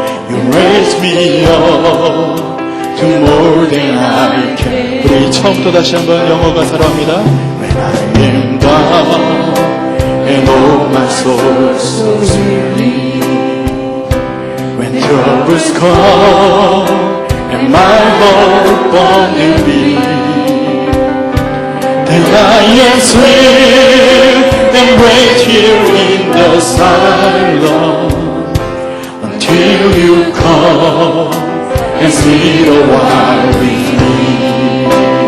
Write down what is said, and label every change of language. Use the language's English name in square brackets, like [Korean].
[English] You raise me up to more than I can. [Korean] 우리 처음부터 다시 한번 영어 가사로 합니다. [English] When I am down and oh my soul so weary, when troubles come and my heart won't be, then I am still and wait here in the silence until you come and sit a while with me.